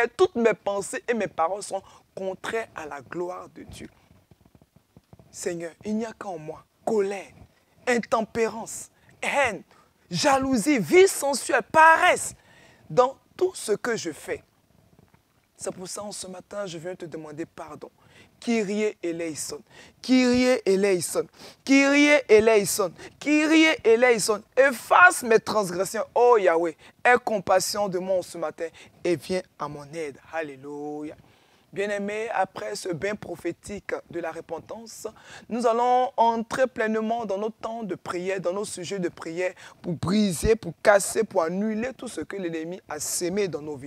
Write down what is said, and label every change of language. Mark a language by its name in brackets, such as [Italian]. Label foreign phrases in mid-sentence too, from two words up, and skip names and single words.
[French] Toutes mes pensées et mes paroles sont contraires à la gloire de Dieu. Seigneur, il n'y a qu'en moi colère, intempérance, haine, jalousie, vie sensuelle, paresse dans tout ce que je fais. C'est pour ça, ce matin, je viens te demander pardon. [Greek] Kyrie eleison, Kyrie eleison, Kyrie eleison, Kyrie eleison. [French] Efface mes transgressions, oh Yahweh. Aie compassion de moi ce matin et viens à mon aide. Alléluia. Bien-aimés, après ce bain prophétique de la repentance, nous allons entrer pleinement dans nos temps de prière, dans nos sujets de prière, pour briser, pour casser, pour annuler tout ce que l'ennemi a sémé dans nos vies.